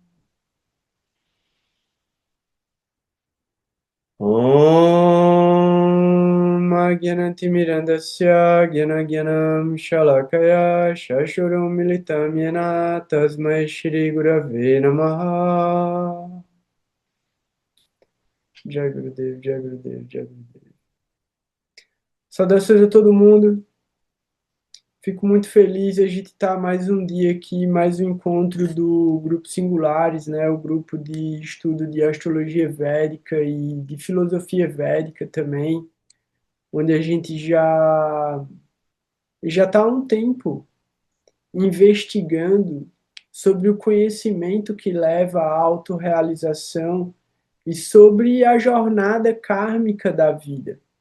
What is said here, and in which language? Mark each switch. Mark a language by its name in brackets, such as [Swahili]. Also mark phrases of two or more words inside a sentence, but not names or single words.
[Sanskrit] Om Agyanantimirandasya Gyanagyanam Shalakaya Shashurum Militam Yena Tasmai Shri Gurave Namaha Jai Gurudev, Jai Gurudev, Jai Gurudev. [Portuguese] Saudações a todo mundo. Fico muito feliz a gente estar mais um dia aqui, mais um encontro do Grupo Singulares, né? O grupo de estudo de astrologia védica e de filosofia védica também, onde a gente já está há um tempo investigando sobre o conhecimento que leva à autorrealização e sobre a jornada kármica da vida.